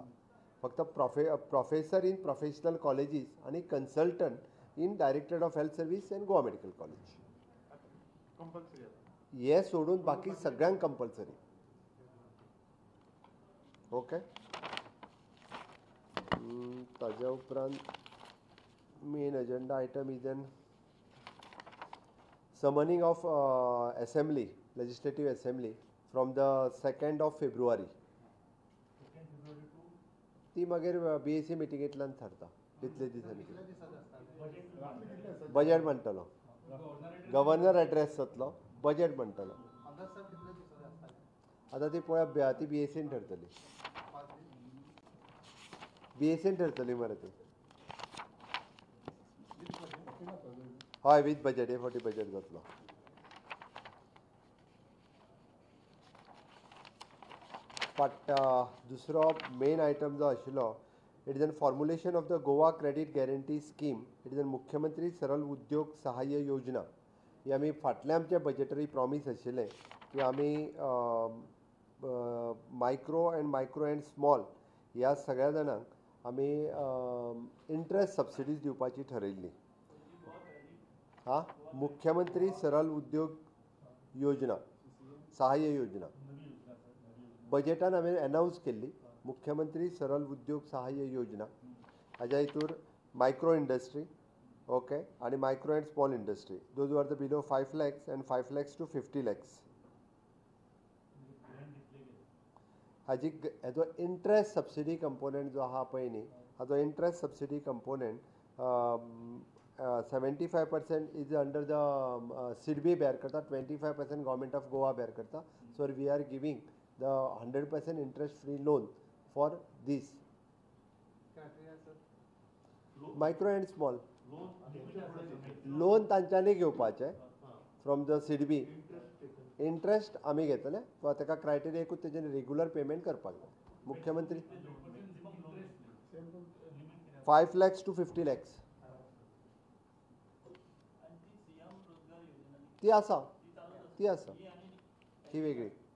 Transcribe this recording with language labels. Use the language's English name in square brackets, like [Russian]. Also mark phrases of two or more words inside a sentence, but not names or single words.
[English] फक्त professor in professional colleges आनी consultant in Directorate of Health Service and Goa Medical College [Konkani] हे सोडून बाकी सगळ्यांक [English] कंपल्सरी. ओके [Konkani] ताज्या उपरांत [English] main agenda item is an summoning of assembly legislative assembly from the 2nd of February. [Konkani] ती मागीर BAC मिटिंगेंतल्यान थारता कितले दिसांनी बजेट म्हणटलो. गव्हर्नर एड्रेस जातलो बजेट म्हणटलो. आता ती पळय ती BSCन ठरतली, BSCन ठरतली मरे ती. हय [English] with budget, [Konkani] हे फावटी बजेट जातलो. बट दुसरो मेन आयटम जो आशिल्लो, [English] it is an formulation of the Goa Credit Guarantee Scheme. it is an [Konkani] मुख्यमंत्री सरल उद्योग सहाय्य योजना. ही आमी फाटले आमचे बजेटरी प्रॉमीस आशिल्लें की आमी [English] micro and small [Konkani] ह्या सगळ्या जाणांक आमी [English] interest subsidies [Konkani] दिवपाची ठरयल्ली. मुख्यमंत्री सरल उद्योग योजना सहाय्य योजना बजेटान हांवें अनावन्स केल्ली, मुख्यमंत्री सरल उद्योग सहाय्य योजना. हाज्या हितूर [English] micro industry, [Konkani] ओके, आनी [English] micro and small industry, those are the below 5 lakhs and 5 lakhs to 50 lakhs. [Konkani] हेजो [English] interest subsidy component [Konkani] जो आहा पळय न्ही, हाजो [English] interest subsidy component [Konkani] 75% [English] is under the SIDBI bear [Konkani] करता, 25% [English] Government of Goa bear [Konkani] करता. [English] so we are giving the 100% interest free loan for this micro and small loan [Konkani] तांच्यांनी घेवपाचे [English] from the SIDBI. [Konkani] इंट्रस्ट आमी घेतले, ताका क्रायटेरिया एकूच तेजें [English] regular payment [Konkani] करपाक जाय. मुख्यमंत्री [English] 5 lakhs to 50 lakhs [Konkani] ती आसा ती वेगळी.